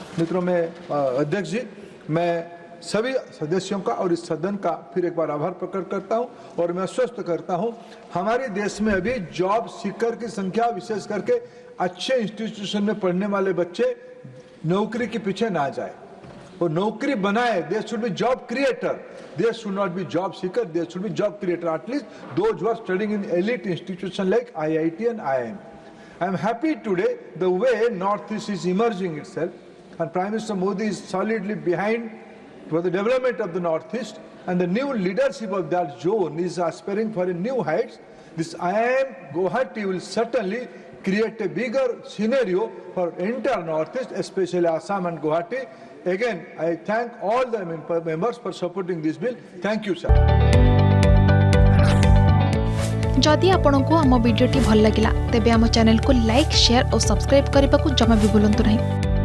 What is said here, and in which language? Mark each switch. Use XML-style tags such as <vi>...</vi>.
<hi>मित्रों, मैं अध्यक्ष जी, मैं सभी सदस्यों का और इस सदन का फिर एक बार आभार प्रकट करता हूं और मैं आश्वस्त करता हूं हमारे देश में अभी जॉब सीकर की संख्या, विशेष करके अच्छे इंस्टीट्यूशन में पढ़ने वाले बच्चे नौकरी के पीछे ना जाए, वो नौकरी बनाए।</hi> <en>They should be job creator, they should not be job seeker, they should be job creator, at least those who are studying in elite institution like IIT and IIM. I am happy today the way Northeast is emerging itself and Prime Minister Modi is solidly behind for the development of the Northeast, and the new leadership of that zone is aspiring for a new heights. This IIM Guwahati will certainly create a bigger scenario for entire Northeast, especially Assam and Guwahati. Again, I thank all the members for supporting this bill. Thank you, sir. जदि आपंक आम भिडी भल लगा तेब आम channel को like, share और सब्सक्राइब करने को जमा भी भूलु नहीं।</en>